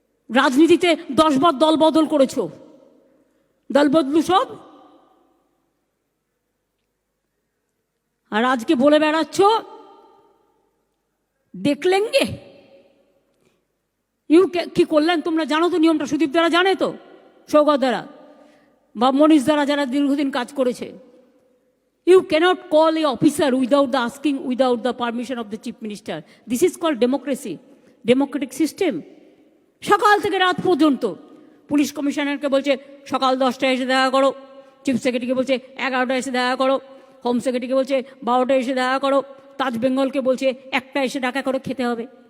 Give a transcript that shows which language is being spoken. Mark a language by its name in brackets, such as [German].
[Bangla] রাজনীতিতে 10 বার দল বদল করেছ, দল বদলু সব, আর আজকে বলে বেড়াচ্ছ দেখলেঙ্গে। কি করলেন তোমরা জানো তো নিয়মটা? সুদীপ দ্বারা জানে তো, সৌগত দ্বারা বা মনীষ দ্বারা, যারা দীর্ঘদিন কাজ করেছে। [English] You cannot call a officer without the asking, without the permission of the chief minister. This is called democracy, democratic system. [Bangla] সকাল থেকে রাত পর্যন্ত পুলিশ কমিশনারকে বলছে সকাল 10টায় এসে দেখা করো, চিফ সেক্রেটারিকে বলছে 11টায় এসে দেখা করো, হোম সেক্রেটারিকে বলছে 12টায় এসে দেখা করো, তাজ বেঙ্গলকে বলছে 1টায় এসে দেখা করো, খেতে হবে।